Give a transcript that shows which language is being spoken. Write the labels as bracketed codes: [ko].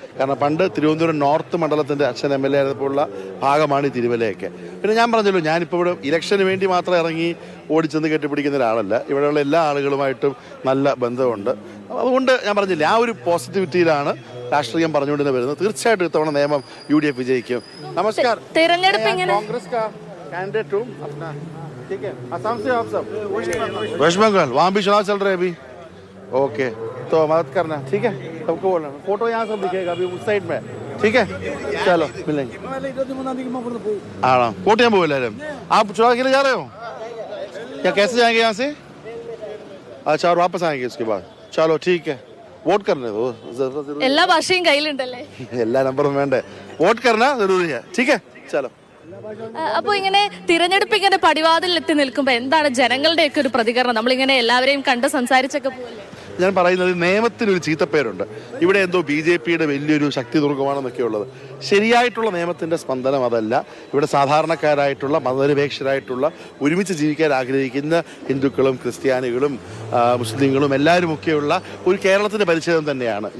[ml] കാരണം പണ്ട് തിരുവനന്തപുരം നോർത്ത് മണ്ഡലത്തിന്റെ അച്ഛൻ MLA ആയിരുന്നപ്പോഴുള്ള ഭാഗമാണ് ഈ തിരുവല്ലയൊക്കെ. പിന്നെ ഞാൻ പറഞ്ഞല്ലോ, ഞാനിപ്പോൾ ഇവിടെ ഇലക്ഷന് വേണ്ടി മാത്രം ഇറങ്ങി ഓടിച്ചെന്ന് കെട്ടിപ്പിടിക്കുന്ന ഒരാളല്ല. ഇവിടെയുള്ള എല്ലാ ആളുകളുമായിട്ടും നല്ല ബന്ധമുണ്ട്. അതുകൊണ്ട് ഞാൻ പറഞ്ഞില്ലേ, ആ ഒരു പോസിറ്റിവിറ്റിയിലാണ് രാഷ്ട്രീയം പറഞ്ഞുകൊണ്ട് തന്നെ വരുന്നത്. തീർച്ചയായിട്ടും ഇത്തവണ നിയമം UDF വിജയിക്കും. നമസ്കാരം. തെരഞ്ഞെടുപ്പ് [hi] कांग्रेस का कैंडिडेट हूँ अपना, ठीक है? असम से आप सब? वेस्ट बंगाल, वहाँ भी चुनाव चल रहे हैं अभी. ओके, तो मदद करना, ठीक है? सबको बोलना. फोटो यहाँ सब दिखेगा अभी उस साइड में, ठीक है? चलो मिलेंगे. हाँ, वोट यहाँ बोल रहे हैं. आप चुनाव के लिए जा रहे हो या कैसे जाएंगे यहाँ से? अच्छा, और वापस आएंगे उसके बाद? चलो ठीक है, वोट करने दो. [ml] എല്ലാ ഭാഷയും കയ്യിലുണ്ടല്ലേ? എല്ലാ നമ്പറും വേണ്ടേ? [hi] വോട്ട് करना जरूरी है, ठीक है? चलो. [ml] അപ്പൊ ഇങ്ങനെ തിരഞ്ഞെടുപ്പ് ഇങ്ങനെ പടിവാതിൽ എത്തി നിൽക്കുമ്പോ എന്താണ് ജനങ്ങളുടെയൊക്കെ ഒരു പ്രതികരണം? നമ്മളിങ്ങനെ എല്ലാവരെയും കണ്ട് സംസാരിച്ചൊക്കെ പോലെ ഞാൻ പറയുന്നത്, നിയമത്തിനൊരു ചീത്തപ്പേരുണ്ട്. ഇവിടെ എന്തോ BJPയുടെ വലിയൊരു ശക്തി ദുർഗമാണെന്നൊക്കെ ഉള്ളത്. ശരിയായിട്ടുള്ള നിയമത്തിൻ്റെ സ്പന്ദനം അതല്ല. ഇവിടെ സാധാരണക്കാരായിട്ടുള്ള മതനിരപേക്ഷരായിട്ടുള്ള ഒരുമിച്ച് ജീവിക്കാൻ ആഗ്രഹിക്കുന്ന ഹിന്ദുക്കളും ക്രിസ്ത്യാനികളും മുസ്ലിങ്ങളും എല്ലാവരും ഒക്കെയുള്ള ഒരു കേരളത്തിൻ്റെ പരിച്ഛേദം തന്നെയാണ്.